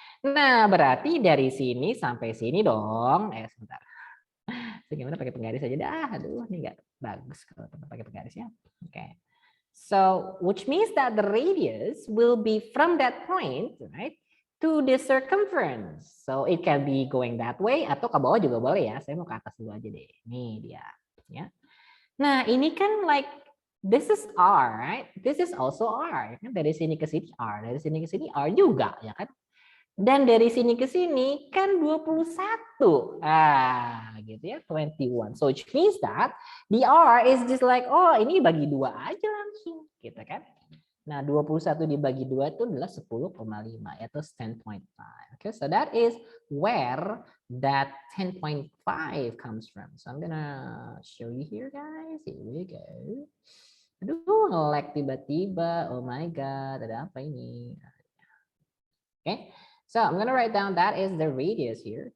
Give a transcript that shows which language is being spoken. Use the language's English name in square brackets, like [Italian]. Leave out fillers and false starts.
[Indonesian] Nah, berarti dari sini sampai sini dong. Sebentar. Gimana pakai penggaris aja dah. Aduh, ini enggak bagus kalau pakai penggarisnya. Oke. [English] So, which means that the radius will be from that point, right? to the circumference. So it can be going that way [Indonesian] atau ke bawah juga boleh ya. Saya mau ke atas dulu aja deh. Nih dia, ya. Nah, ini kan [English] like this is R, right? This is also R. [Indonesian] Kan dari sini ke sini R, dari sini ke sini R juga, ya kan? Dan dari sini ke sini kan 21. Gitu ya, 21. [English] So which means that the R is just like, [Indonesian] oh ini bagi 2 aja langsung, gitu kan? Nah, 21 dibagi 2 itu adalah 10,5, yaitu 10.5. [English] Okay, so that is where that 10.5 comes from. So I'm gonna show you here, guys. Here we go. [Indonesian] Aduh, nge-lag tiba-tiba. [English] Oh my God, [Indonesian] ada apa ini? [English] Okay, so I'm gonna write down that is the radius here.